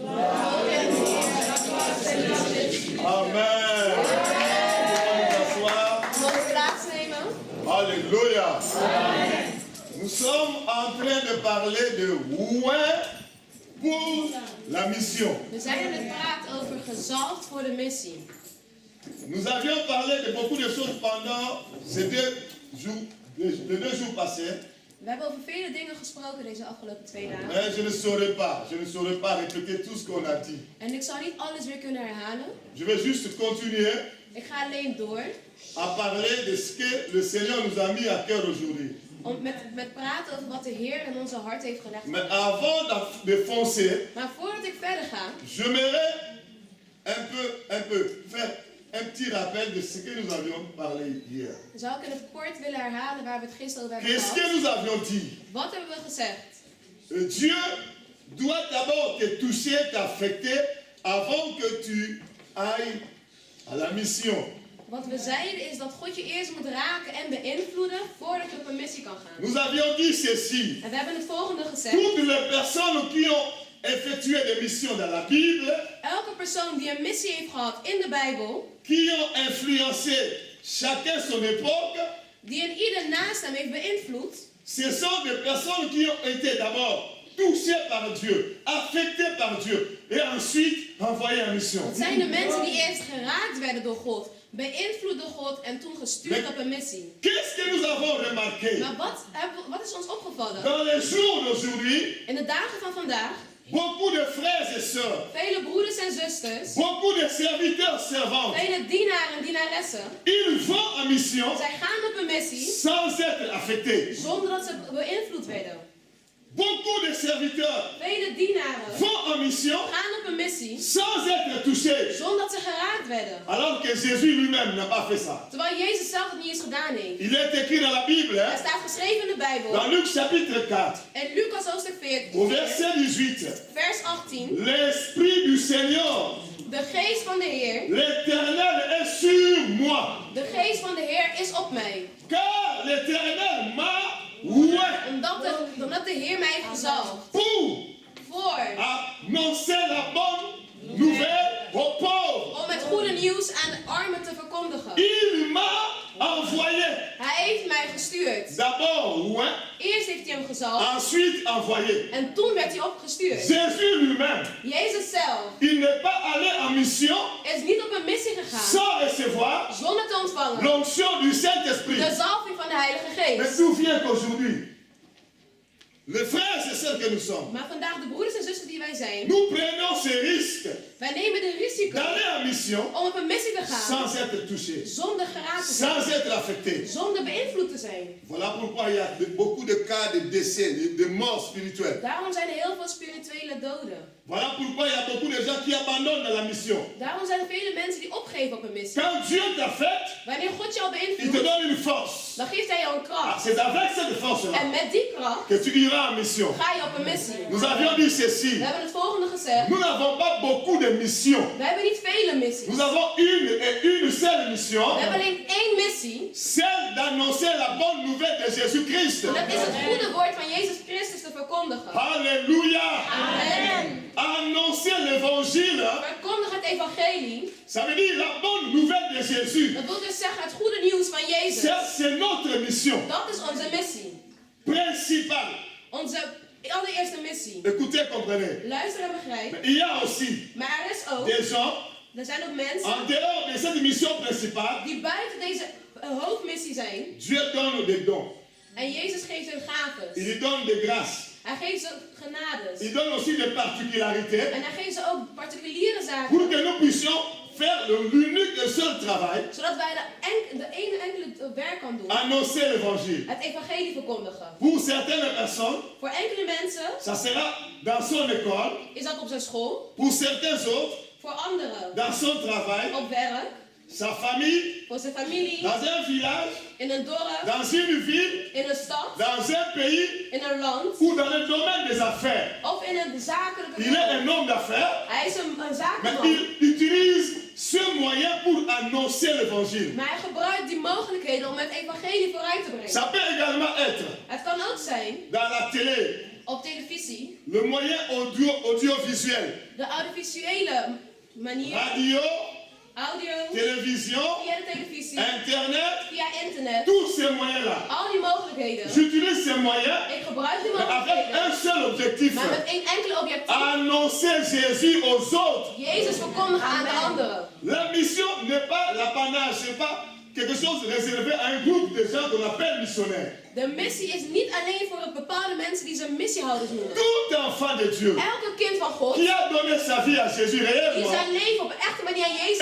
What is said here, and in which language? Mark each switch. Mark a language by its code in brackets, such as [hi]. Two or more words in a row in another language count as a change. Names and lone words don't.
[fr] Amen. Alléluia. Nous sommes en train de parler de ouin pour la mission. [nl] We zijn aan het praten over gezalfd voor de missie. [fr] Nous avions parlé de beaucoup de choses pendant ces les 2 jours passés. [nl] We hebben over vele dingen gesproken deze afgelopen 2 dagen. [fr] Mais je ne saurais pas répéter tout ce qu'on a dit. [nl] En ik zal niet alles weer kunnen herhalen. [fr] Je vais juste continuer [nl] Ik ga alleen door. [fr] à parler de ce que le Seigneur nous a mis à cœur aujourd'hui. [nl] Om met praten over wat de Heer in onze hart heeft gelegd. [fr] Mais avant de foncer, [nl] Maar voordat ik verder ga, [fr] j'aimerais un peu faire un petit rappel de ce que nous avions parlé hier. [nl] zou ik in het kort willen herhalen waar we het gisteren over hebben [fr] Qu'est-ce que [nl] gehad. [fr] nous avions dit? [nl] Wat hebben we gezegd? [fr] Dieu doit d'abord te toucher, t'affecter avant que tu ailles à la mission. [nl] Wat we zeiden is dat God je eerst moet raken en beïnvloeden voordat je op een missie kan gaan. [fr] Nous avions dit ceci. [nl] En we hebben het volgende gezegd. [fr] Toutes les personnes qui ont effectué des missions dans la Bible, [nl] Elke persoon die een missie heeft gehad in de Bijbel, [fr] qui ont influencé chacun son époque, [nl] die een ieder naast hem heeft beïnvloed, [fr] ce sont des personnes qui ont été d'abord touchées par Dieu, affectées par Dieu, et ensuite envoyées en mission. [nl] het zijn de mensen die eerst geraakt werden door God, beïnvloed door God en toen gestuurd op een missie. [fr] Qu'est-ce que nous avons remarqué? [nl] Maar wat is ons opgevallen? [fr] Dans les jours d'aujourd'hui, [nl] In de dagen van vandaag, [fr] beaucoup de frères et sœurs, [nl] vele broeders en zusters, [fr] beaucoup de serviteurs, servantes, [nl] vele dienaren en dienaressen, [fr] ils vont en mission [nl] zij gaan op een missie [fr] sans être affectés. [nl] zonder dat ze beïnvloed werden. [fr] Beaucoup de serviteurs [nl] Vele dienaren [fr] vont en mission [nl] gaan op een missie [fr] sans être touchés. [nl] zonder dat ze geraakt werden. [fr] Alors que Jésus lui-même n'a pas fait ça. [nl] Terwijl Jezus zelf het niet eens gedaan heeft. [fr] Il est écrit dans la Bible, [nl] Er staat geschreven in de Bijbel. [fr] dans Luc chapitre 4, [nl] En Lucas hoofdstuk [fr] au 14, verset 18. [nl] vers 18. [fr] L'Esprit du Seigneur, [nl] De geest van de Heer, [fr] l'Éternel est sur moi. [nl] de geest van de Heer is op mij. [fr] Car l'Éternel m'a oué [nl] Omdat de Heer mij heeft gezalfd. [fr] Pour [nl] Voor. [fr] annoncer la bonne nouvelle aux pauvres. [nl] Om het goede nieuws aan de armen te verkondigen. [fr] Il m'a envoyé. [nl] Hij heeft mij gestuurd. [fr] D'abord oué, [nl] Eerst heeft hij hem gezalfd. [fr] ensuite envoyé. [nl] En toen werd hij opgestuurd. [fr] Jésus lui-même, [nl] Jezus zelf [fr] il n'est pas allé en mission [nl] is niet op een missie gegaan [fr] sans recevoir [nl] zonder te ontvangen [fr] l'onction du Saint-Esprit. [nl] de zalving van de Heilige [fr] Mais [nl] Geest. [fr] souviens qu'aujourd'hui, les frères et sœurs que nous sommes, [nl] Maar vandaag de broeders en zussen die wij zijn, [fr] nous prenons ce risque [nl] wij nemen de risico [fr] d'aller en mission [nl] om op een missie te gaan [fr] sans être touché, [nl] zonder geraakt te zijn, [fr] sans être affecté. [nl] zonder beïnvloed te zijn. [fr] Voilà pourquoi il y a beaucoup de cas de décès, de morts spirituelles. [nl] Daarom zijn er heel veel spirituele doden. [fr] Voilà pourquoi il y a beaucoup de gens qui abandonnent la mission. [nl] Daarom zijn er vele mensen die opgeven op een missie. [fr] Quand Dieu t'a fait, [nl] Wanneer God jou [fr] il te [nl] beïnvloedt, [fr] donne une force. [nl] dan geeft hij jou een [fr] Ah, [nl] kracht. [fr] c'est avec cette force-là [nl] En met die kracht [fr] que tu iras en mission. [nl] ga je op een missie. [fr] Nous avions dit ceci. [nl] We hebben het volgende gezegd. [fr] Nous n'avons pas beaucoup de missions. [nl] We hebben niet vele missies. [fr] Nous avons une et une seule mission. [nl] We hebben alleen één missie. [fr] Celle d'annoncer la bonne nouvelle de Jésus-Christ. [nl] En dat is het goede woord van Jezus Christus te verkondigen. [fr] Alléluia. [nl] Amen. [fr] Annoncer l'évangile, [nl] Verkondig het evangelie. [fr] ça veut dire la bonne nouvelle de Jésus. [nl] Dat wil dus zeggen het goede nieuws van Jezus. [fr] C'est notre mission [nl] Dat is onze missie. [fr] principale. [nl] Onze allereerste missie. [fr] Écoutez, comprenez. [nl] Luister en begrijp. [fr] Mais il y a aussi [nl] Maar er is ook, [fr] des gens, [nl] er zijn ook mensen [fr] en dehors de cette mission principale, [nl] die buiten deze hoofdmissie zijn. [fr] Dieu donne des dons. [nl] En Jezus geeft hun gaven. [fr] Il donne des grâces. [nl] Hij geeft ze genades. [fr] Il donne aussi des particularités [nl] En hij geeft ze ook particuliere [fr] pour [nl] zaken. [fr] que nous puissions faire l'unique et seul travail, [nl] Zodat wij de ene enkele werk kan doen. [fr] annoncer l'évangile. [nl] Het evangelie verkondigen. [fr] Pour certaines personnes, [nl] Voor enkele mensen [fr] ça sera dans son école. [nl] is dat op zijn school. [fr] Pour certains autres, [nl] Voor anderen [fr] dans son travail, [nl] op werk. [fr] sa famille, [nl] Voor zijn familie. [fr] dans un village, [nl] In een dorp. [fr] dans une ville, [nl] In een stad. [fr] dans un pays [nl] In een land. [fr] ou dans le domaine des affaires. [nl] Of in een zakelijke [fr] Il est un [nl] wereld. [fr] homme d'affaires, [nl] Hij is een [fr] mais [nl] zakenman. [fr] il utilise ce moyen pour annoncer l'évangile. [nl] Maar hij gebruikt die mogelijkheden om het evangelie vooruit te brengen. [fr] Ça peut également être [nl] Het kan ook zijn [fr] dans la télé, [nl] op televisie. [fr] le moyen audiovisuel, [nl] De audiovisuele manier. [fr] radio, [nl] Audio. [fr] télévision, [nl] Via de televisie. [fr] internet, [nl] Via internet. [fr] tous ces moyens-là. [nl] Al die mogelijkheden. [fr] J'utilise ces moyens [nl] Ik gebruik die [fr] mais avec [nl] mogelijkheden. [fr] un seul objectif. [nl] Maar met één enkele objectief. [fr] Annoncer Jésus aux autres. [nl] Jezus verkondigen aan de anderen. [fr] La mission n'est pas l'apanage, c'est pas quelque chose réservé à un groupe de gens qu'on appelle missionnaires. [nl] De missie is niet alleen voor bepaalde mensen die ze missiehouders noemen. [fr] Tout enfant de Dieu [nl] Elke kind van God [fr] qui a donné sa vie à Jésus [nl] die [fr] réellement [nl] zijn leven op een echte manier aan Jezus